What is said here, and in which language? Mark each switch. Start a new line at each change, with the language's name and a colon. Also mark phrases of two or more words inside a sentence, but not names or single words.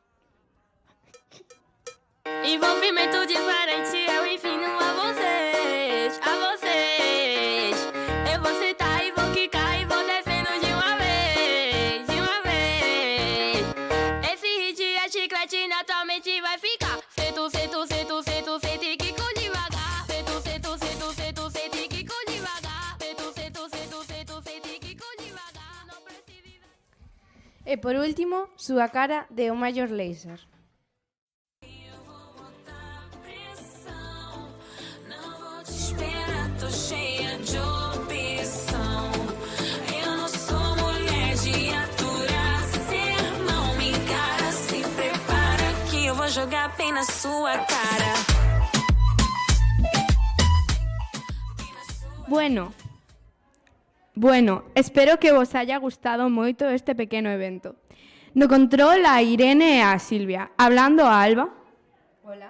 Portuguese: Envolvimento diferente, eu ensino a vocês, a vocês. Eu vou sentar e vou quicar e vou descendo de uma vez, de uma vez. Esse hit é chiclete, naturalmente vai ficar. Sento, sento, sento, sento, sento e quico devagar. Sento, sento, sento, sento, sento e quico devagar. Sento, sento, sento, sento, sento e quico devagar. Não precisa. E por último, Súa cara de O Major Lazer. Espera, tô cheia de opção. Eu não sou mulher de aturar. Sermão, me encara, se prepara que eu vou jogar bem na sua cara.
Spanish: Bueno, espero que vos haya gustado moito este pequeno evento. No control a Irene e a Silvia. Hablando a Alba. Hola.